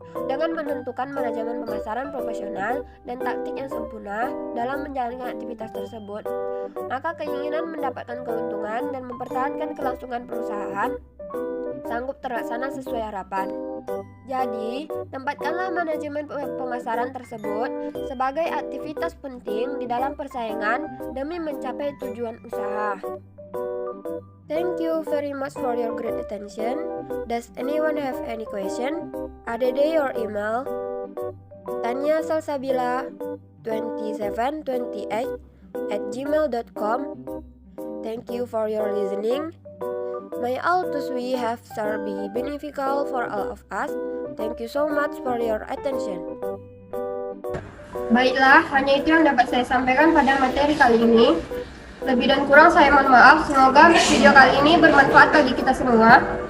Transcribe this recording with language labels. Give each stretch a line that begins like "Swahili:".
Indonesian: Dengan menentukan manajemen pemasaran profesional dan taktik yang sempurna dalam menjalankan aktivitas tersebut, maka keinginan mendapatkan keuntungan dan mempertahankan kelangsungan perusahaan sanggup terlaksana sesuai harapan. Jadi, tempatkanlah manajemen pemasaran tersebut sebagai aktivitas penting di dalam persaingan demi mencapai tujuan usaha.
English: Thank you very much for your great attention. Does anyone have any question? Add your email tanyasalsabila2728@gmail.com. Thank you for your listening. May all tools we have shall be beneficial for all of us. Thank you so much for your attention.
Indonesian: Baiklah, hanya itu yang dapat saya sampaikan pada materi kali ini. Lebih dan kurang saya mohon maaf. Semoga video kali ini bermanfaat bagi kita semua.